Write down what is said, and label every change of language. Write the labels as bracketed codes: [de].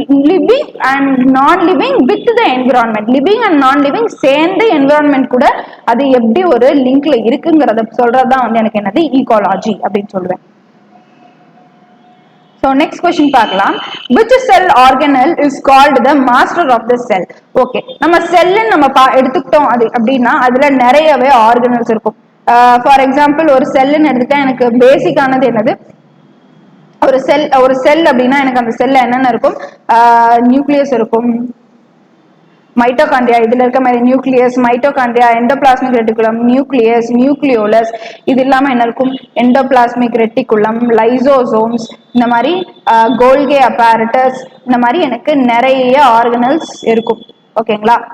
[en] living and non living with the environment. living and non living [ta] சேர்ந்து environment கூட அது எப்படி ஒரு லிங்க்ல இருக்குங்கிறத சொல்றதுதான் வந்து எனக்கு என்னது ஈகாலஜி அப்படின்னு சொல்லுவேன். [en] So next question [ta] பார்க்கலாம். [en] Which cell organelle is called the master of the cell? [ta] Okay, நம்ம செல்ல நம்ம எடுத்துக்கிட்டோம் அது அப்படின்னா அதுல நிறையவே ஆர்கனல்ஸ் இருக்கும். ஃபார் எக்ஸாம்பிள் ஒரு செல்லுன்னு எடுத்துக்கிட்டா எனக்கு பேசிக்கானது என்னது, ஒரு செல் அப்படின்னா எனக்கு அந்த செல்ல என்னென்ன இருக்கும், நியூக்ளியஸ் இருக்கும், மைட்டோகாண்ட்ரியா, இதுல இருக்க மாதிரி nucleus, mitochondria, endoplasmic reticulum, nucleus, nucleolus, இது இல்லாம என்ன இருக்கும், எண்டோபிளாஸ்மிக் ரெட்டிகுலம், லைசோசோம்ஸ், இந்த மாதிரி கோல்கே அப்பாரட்டஸ், இந்த மாதிரி எனக்கு நிறைய ஆர்கனல்ஸ் இருக்கும். ஓகேங்களா.